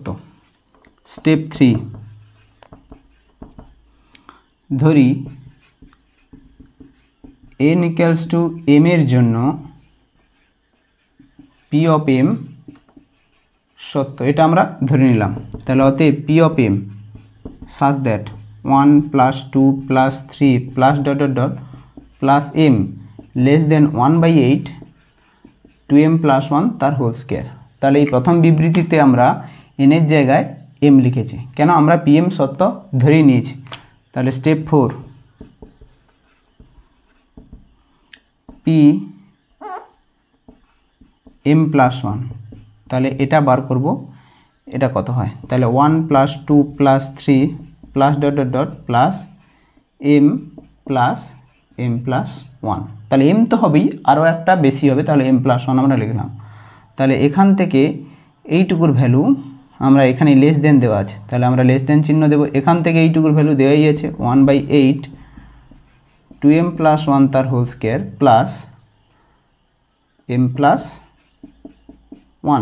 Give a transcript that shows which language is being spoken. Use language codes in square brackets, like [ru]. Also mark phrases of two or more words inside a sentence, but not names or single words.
[bn] স্টেপ 3, ধরি n [en] equals to [bn] m এর জন্য [en] p of m [bn] সত্য, এটা আমরা ধরে নিলাম। তাহলে অতএব [en] p of m such that 1 plus 2 plus 3 plus dot dot dot plus m less than 1/8 2m plus 1 তার whole square. [bn] তাহলে এই প্রথম বিবৃতিতে আমরা n এর জায়গায় m লিখেছি, কেন আমরা pm সত্য ধরেই নিয়েছি। তাহলে স্টেপ 4, [en] p m plus 1, [bn] তাহলে এটা বার করব, এটা কত হয়। [en] তাহলে 1 plus 2 plus 3 plus dot dot dot plus m plus m plus 1, [bn] তাহলে m তো হবেই, আরও একটা বেশি হবে, তাহলে [en] m plus 1 [bn] আমরা লিখলাম। তাহলে এখান থেকে এইটুকুর ভ্যালু আমরা এখানে [en] less than [bn] দেওয়া আছে, তাহলে আমরা [en] less than [bn] চিহ্ন দেবো। এখান থেকে এইটুকুর ভ্যালু দেওয়াই আছে [en] 1/8 2m plus 1 [bn] তার [en] whole square plus m plus 1।